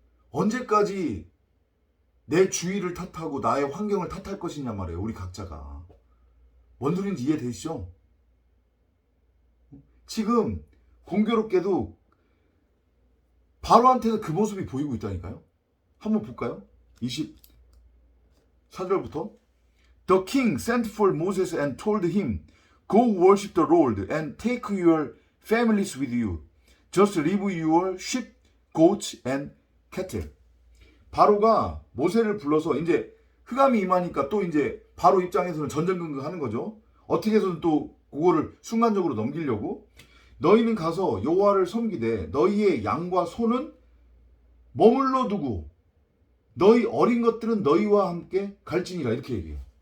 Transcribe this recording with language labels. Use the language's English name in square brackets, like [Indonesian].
[Korean] 언제까지 내 주위를 탓하고 나의 환경을 탓할 것이냐 말이에요. 우리 각자가. 뭔 소리인지 이해되시죠? 지금 공교롭게도 바로한테는 그 모습이 보이고 있다니까요. 한번 볼까요? 24절부터 [English] The king sent for Moses and told him, Go worship the Lord and take your families with you. Just leave your sheep, goats and cattle. [Korean] 바로가 모세를 불러서 이제 흑암이 임하니까 또 이제 바로 입장에서는 전전긍긍하는 거죠. 어떻게 해서든 또 그거를 순간적으로 넘기려고, 너희는 가서 여호와를 섬기되 너희의 양과 소는 머물러 두고 너희 어린 것들은 너희와 함께 갈지니라, 이렇게 얘기해요.